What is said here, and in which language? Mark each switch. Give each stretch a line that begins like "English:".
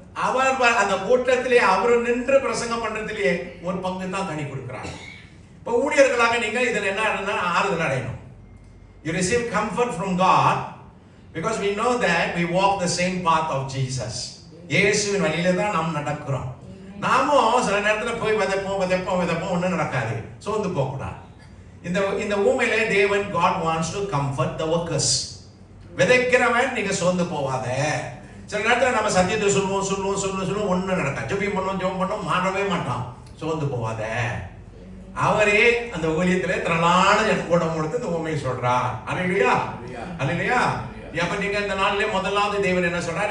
Tamil: அவர் அந்த கூட்டத்திலே அவர் நின்று பிரசங்கம் பண்றதிலேயே 1 பங்கு தான் கனி கொடுக்கிறார். இப்போ ஊழியர்களாக நீங்க இதில் என்ன ஆறுதல் அடையணும்.
English: You receive comfort from God because we know that we walk the same path of Jesus.
Tamil: இயேசுவின் வழியில தான் நாம் நடக்கிறோம். நாமும் சில நேரத்தில் போய் விதைப்போம் ஒன்றும் நடக்காது, சோர்ந்து போகக்கூடாது. இந்த ஊமையிலே தேவன்
English: God wants to comfort the workers.
Tamil: விதைக்கிறவன் நீங்க சோர்ந்து போவாத. சில நேரத்தில் நம்ம சத்தியத்தை சொல்லுவோம் ஒன்றும் நடக்காது. ஜெபம் பண்ணுவோம் மாறவே மாட்டான், சோர்ந்து போவாத. அவரே அந்த ஊழியத்திலே திரளான கூட்டம் கொடுத்து இந்த ஊமையை சொல்றார். அல்லேலூயா, அல்லேலூயா. அப்ப நீங்க இந்த நாளிலே முதலாவது தேவன் என்ன சொல்றார்?